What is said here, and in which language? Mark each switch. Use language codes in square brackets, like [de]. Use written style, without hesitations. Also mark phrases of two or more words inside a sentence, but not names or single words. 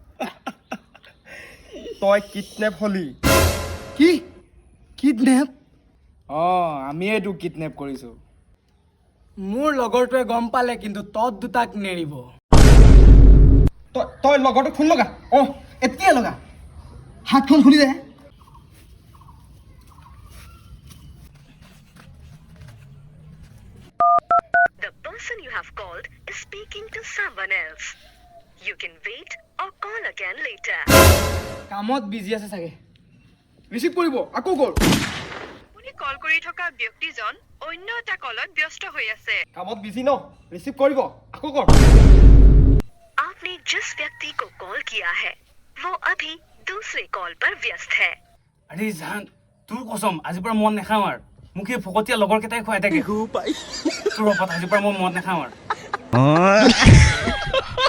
[as] তই কিডনেপ হলি কি কিডনেপ আমি এইটো কিডনেপ কৰিছো মোৰ লগৰটোৱে গম পালে কিন্তু তত দুটাক নেৰিব তই লগৰটো ফোন লগা এতিয়া লগা হাতখন খুলি দে [en] The person you have called is speaking to someone else. You can wait or call again later. [as] কামত বিজি আছে চাগে ৰিচিভ কৰিব আকৌ গ'ল আপুনি কল কৰি থকা ব্যক্তিজন অন্য এটা কলত ব্যস্ত হৈ আছে কামত বিজি ন ৰিচিভ কৰিব আকৌ কৰ [hi] आपने जिस व्यक्ति को कॉल किया है वो अभी दूसरे कॉल पर व्यस्त है [as] আৰে জান তোৰ কসম আজিৰ পৰা মন নাখাওঁ আৰু মোক এই ফকতীয়া লগৰ কেইটাই খুৱাই থাকে তোৰ ওপৰত আজিৰ পৰা মই মন নাখাওঁ আৰু